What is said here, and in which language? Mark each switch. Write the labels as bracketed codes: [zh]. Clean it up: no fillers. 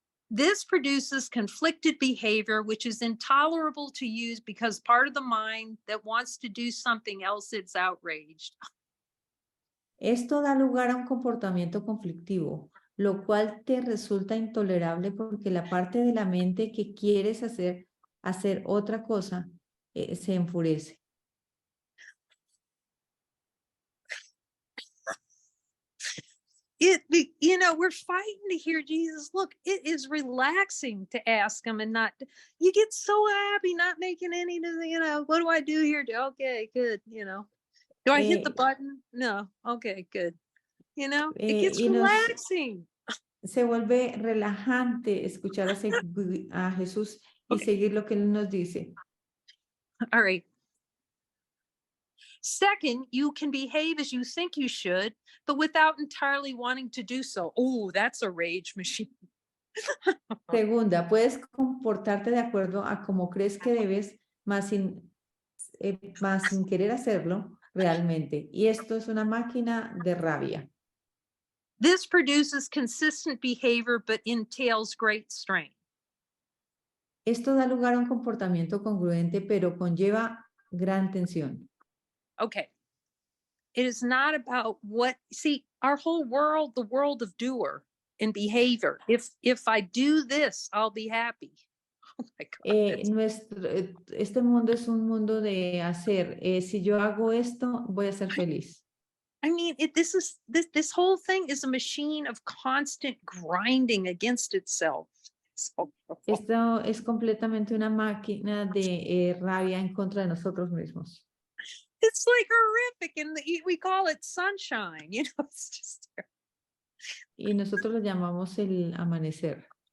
[en] This produces conflicted behavior, which is intolerable to use because part of the mind that wants to do something else, it's outraged. [es] Esto da lugar a un comportamiento conflictivo, lo cual te resulta intolerable porque la parte de la mente que quieres hacer otra cosa, se enfurece. [en] We're fighting to hear Jesus. Look, it is relaxing to ask him and not, you get so happy not making any, what do I do here? Okay, good. Do I hit the button? No. Okay, good. It gets relaxing. [es] Se vuelve relajante escuchar a Jesús y seguir lo que Él nos dice. [en] All right. Second, you can behave as you think you should, but without entirely wanting to do so. Oh, that's a rage machine. [es] Segunda, puedes comportarte de acuerdo a como crees que debes, más sin querer hacerlo realmente. Y esto es una máquina de rabia. [en] This produces consistent behavior, but entails great strain. [es] Esto da lugar a un comportamiento congruente, pero conlleva gran tensión. [en] Okay. It is not about our whole world, the world of doer and behavior. If I do this, I'll be happy. Oh my God. [es] Este mundo es un mundo de hacer. Si yo hago esto, voy a ser feliz. [en] I mean, this whole thing is a machine of constant grinding against itself. [es] Esto es completamente una máquina de rabia en contra de nosotros mismos. [en] It's like horrific, and we call it sunshine. It's just. [es] Y nosotros lo llamamos el amanecer.